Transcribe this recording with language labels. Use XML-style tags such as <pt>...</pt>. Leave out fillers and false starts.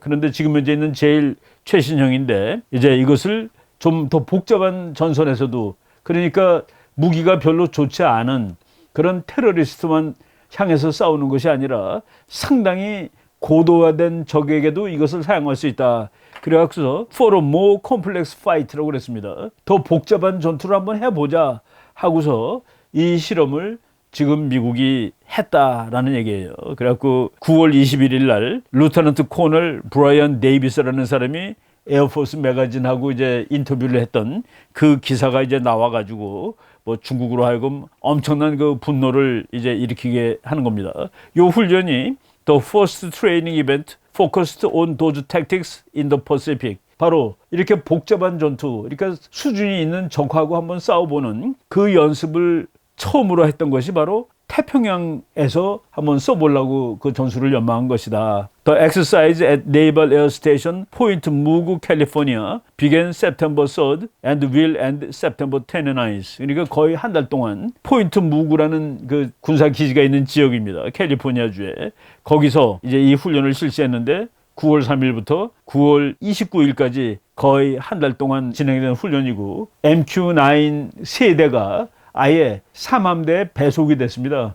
<ko>그런데 지금 현재 있는 제일 최신형인데 이제 이것을 좀 더 복잡한 전선에서도 그러니까 무기가 별로 좋지 않은 그런 테러리스트만 향해서 싸우는 것이 아니라 상당히 고도화된 적에게도 이것을 사용할 수 있다.</ko> <en>그래서 for a more complex fight라고</en> <ko>그랬습니다. 더 복잡한 전투를 한번 해보자 하고서 이 실험을 지금 미국이 했다라는 얘기예요. 그래갖고 9월 21일 날 루터넌트 코널 브라이언 데이비스라는 사람이 에어포스 매거진하고 이제 인터뷰를 했던 그 기사가 이제 나와가지고 중국으로 하여금 엄청난 그 분노를 이제 일으키게 하는 겁니다. 이 훈련이</ko> <en>The First Training Event Focused on Those Tactics in the Pacific.</en> <ko>바로 이렇게 복잡한 전투, 그러니까 수준이 있는 적하고 한번 싸워보는 그 연습을 처음으로 했던 것이 바로 태평양에서 한번 써보려고 그 전술을 연마한 것이다.</ko> <en>The exercise at Naval Air Station Point Mugu, California began September 3rd and will end September 29th.</en> <ko>그러니까 거의 한 달 동안 포인트 무구라는 그 군사 기지가 있는 지역입니다. 캘리포니아주에. 거기서 이제 이 훈련을 실시했는데 9월 3일부터 9월 29일까지 거의 한 달 동안 진행된 훈련이고 MQ-9 세대가 아예 3함대에 배속이 됐습니다.</ko>